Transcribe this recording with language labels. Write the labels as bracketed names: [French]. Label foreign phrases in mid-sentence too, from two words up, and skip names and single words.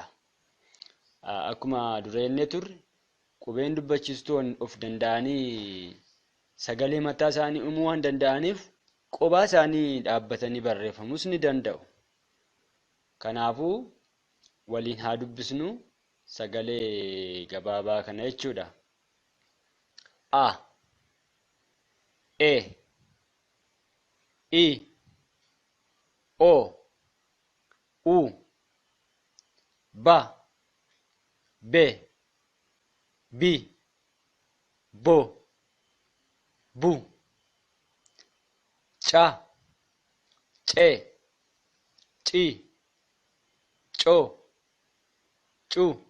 [Oromo] Akkuma dureennee turre qubeen dubbachiistuu of danda'anii sagalee mataa isaanii uumuu waan danda'aniif qophaa isaanii dhaabbatanii barreeffamus ni danda'u. Kanaafuu waliin haa dubbisnu sagalee gabaabaa kana jechuudha. A, E, I, O, U, Ba, Be, Bi, Bo, Bu, Ca, Ce, Ci, Co, Cu,